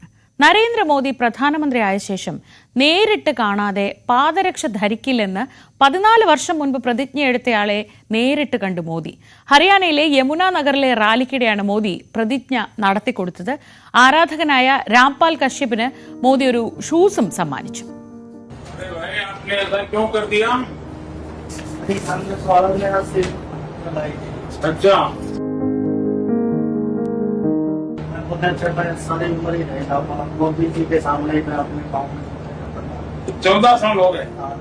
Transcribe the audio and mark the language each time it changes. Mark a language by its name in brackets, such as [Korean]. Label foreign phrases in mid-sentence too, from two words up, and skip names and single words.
[Malayalam] നരേന്ദ്രമോദി പ്രധാനമന്ത്രിയായ ശേഷം നേരിട്ട് കാണാതെ പാദരക്ഷ ധരിക്കില്ലെന്ന് 14 വർഷം മുൻപ് പ്രതിജ്ഞയെടുത്തയാളെ നേരിട്ട് കണ്ടു മോദി. ഹരിയാനയിലെ യമുന നഗറിലെ റാലിക്കിടെയാണ് മോദി പ്രതിജ്ഞ നടത്തിക്കൊടുത്തത്. ആരാധകനായ രാംപാൽ കശ്യപിന് മോദി ഒരു ഷൂസും സമ്മാനിച്ചു. [Hindi] सारी उम्र ही रहेगा, मोदी जी के सामने ही मैं अपने काम 14 साल हो गए।